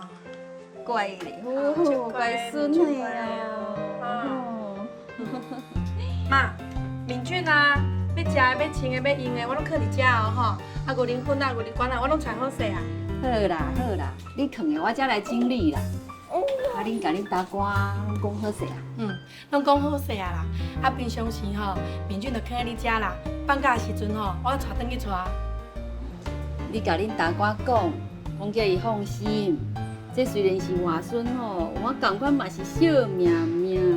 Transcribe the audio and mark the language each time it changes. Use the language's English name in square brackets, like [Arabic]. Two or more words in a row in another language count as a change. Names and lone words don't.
[Min Nan Chinese] 乖嘞，乖孙嘞哦。妈，面菌啊，要食的、要穿的、要用的，我拢放伫遮哦牛奶粉牛奶罐我拢揣好势啊。好啦，你放的我才来整理啦。恁甲恁大官讲好势啊？拢讲好势啊啦。平常时面菌就放在你遮啦。放假的时阵我带转去带。你甲恁大官讲叫伊放心。这虽然是外孙我同款嘛是小命命。